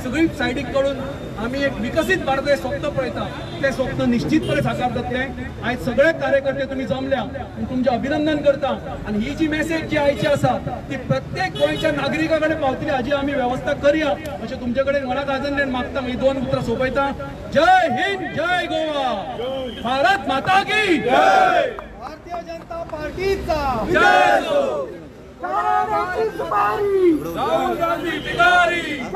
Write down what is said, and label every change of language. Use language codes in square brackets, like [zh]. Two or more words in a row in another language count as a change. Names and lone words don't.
[kok] सगळी सायडीक काडून आमी एक विकसीत भारत स्वप्न पळयता तें स्वप्न निश्चितपणे साकार जातलें आयज सगळे कार्यकर्ते तुमी जमल्या आनी तुमचें अभिनंदन करता आनी ही जी मेसेज जी आयची आसा ती प्रत्येक गोंयच्या नागरिका कडेन पावतली हाजी आमी वेवस्था करया अशें तुमचे कडेन मनाक आजून मागता ही 2 उतरां सोंपयता [hi] जय हिंद जय गोवा भारत माता की जय [kok] भारतीय जनता पार्टीचा [hi] जय राहुल गांधी बिगारी